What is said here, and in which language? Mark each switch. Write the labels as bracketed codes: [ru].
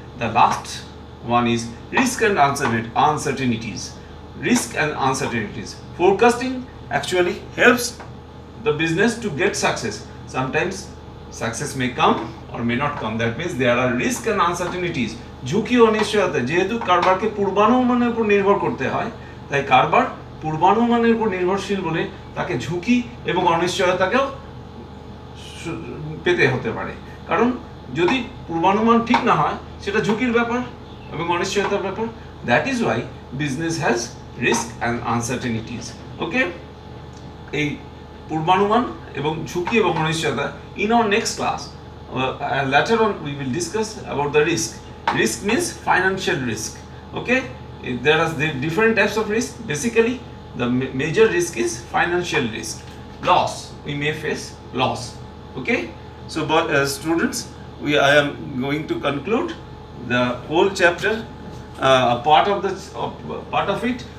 [en] The last one is risk and uncertainties. Risk and uncertainties. Forecasting actually helps the business to get success. Sometimes success may come or may not come. That means there are risk and uncertainties. [bn] ঝুঁকি ও অনিশ্চয়তা, যেহেতু কারবারকে পূর্বানুমানের উপর নির্ভর করতে হয়, তাই কারবার পূর্বানুমানের উপর নির্ভরশীল বলে তাকে ঝুঁকি এবং অনিশ্চয়তাকেও পেতে হতে পারে। কারণ যদি পূর্বানুমান ঠিক না হয় সেটা ঝুঁকির ব্যাপার এবং অনিশ্চয়তার ব্যাপার। [en] That is why business has risk and uncertainties. Okay, [bn] এই পূর্বানুমান এবং ঝুঁকি এবং অনিশ্চয়তা [en] In our next class later on we will discuss about the risk. Risk means financial risk. Okay, there are different types of risk. Basically the major risk is financial risk. Loss, we may face loss. Okay, so but students, I am going to conclude the whole chapter, a part of it.